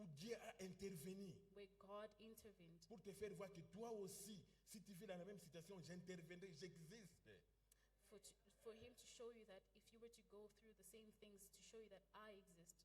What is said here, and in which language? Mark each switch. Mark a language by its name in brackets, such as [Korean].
[French] où Dieu a intervenu [English] where God intervened [French] pour te faire voir que toi aussi, si tu vis dans la même situation, j'interviendrai, j'existe. [English] for him to show you that if you were to go through the same things, to show you that I exist.